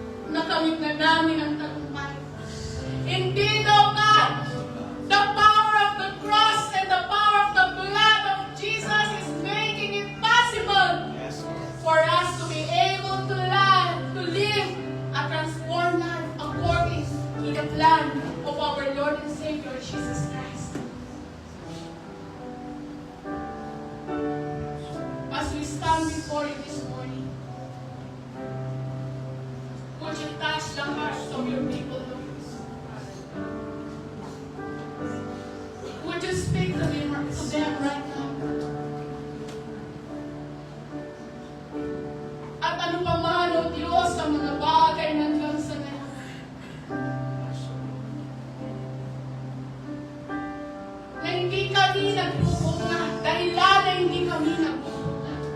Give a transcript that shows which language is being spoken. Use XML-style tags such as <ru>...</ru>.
<tl>makamit na namin ang tagumpay.</tl> <en>Indeed, O God, the power of the cross and the power of the blood of Jesus is making it possible for us to be able to live a transformed life according to the plan of our Lord and Savior Jesus Christ. As we stand before you this morning, would you touch the hearts of your people, Lord? Would you speak to them right now?</en> <tl>At ano pa man, O Diyos, ang mga bagay nandang sa ngayon. Na hindi kami nagbubuka, dahilan na hindi kami nagbubuka.</tl>